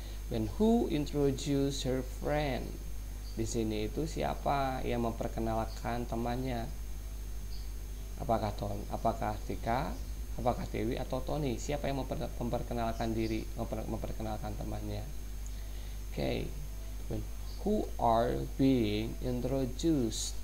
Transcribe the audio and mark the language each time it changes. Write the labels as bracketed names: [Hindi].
[English] Then who introduce her friend? [Indonesian] Di sini itu siapa yang memperkenalkan temannya? Apakah apakah Tika, apakah Dewi atau Tony? Siapa yang memperkenalkan diri, memperkenalkan temannya? [English] Okay. Who are being introduced?